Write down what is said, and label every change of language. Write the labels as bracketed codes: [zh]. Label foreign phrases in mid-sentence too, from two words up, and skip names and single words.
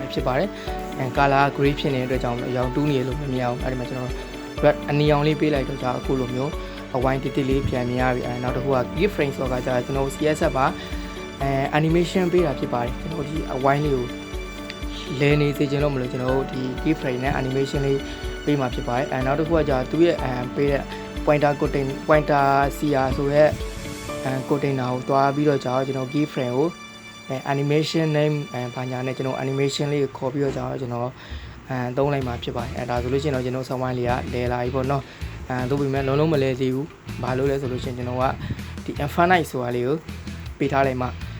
[my] ဖြစ်ပါတယ် [en] color gray [my] ဖြစ်နေတဲ့အတွက်ကြောင့်အရောင်တူးနေလို့မမြင်အောင်အဲ့ဒီမှာကျွန်တော် red အနီရောင်လေးပေးလိုက်တော့အခုလိုမျိုးအဝိုင်းတိတိလေးပြန်မြင်ရပြီ နောက်တစ်ခုက keyframe ဆိုတာကကျွန်တော် CSS မှာanimation ပေးတာဖြစ်ပါတယ်ကျွန်တော်ဒီအဝိုင်းလေးကိုလဲနေစေချင်လို့မလို့ကျွန်တော် တို့ဒီ keyframe နဲ့ animation လေးပေးမှာဖြစ်ပါတယ်နောက်တစ်ခုကသူ့ရဲ့ပေးတဲ့ [en] pointer coding pointer CR [my] ဆိုရဲcontainer ကိုတွားပြီးတော့ကျွန်တော် keyframe ကို [en] animation name [my] ဘာညာနဲ့ကျွန်တော် animation လေးကိုခေါ်ပြီးတော့ကျွန်တော်သုံးလိုက်မှာဖြစ်ပါတယ်ဒါဆိုလို့ရှိရင်တော့ကျွန်တော်ဆောင်းဝိုင်းလေးကလဲလာပြီပေါ့နော်သို့ပေမဲ့လုံးလုံးမလဲသေးဘူးဘာလို့လဲဆိုလို့ရှိရင်ကျွန်တော်ကဒီ infinite ဆိုတာလေးကိုပေးထားလိုက်မှာ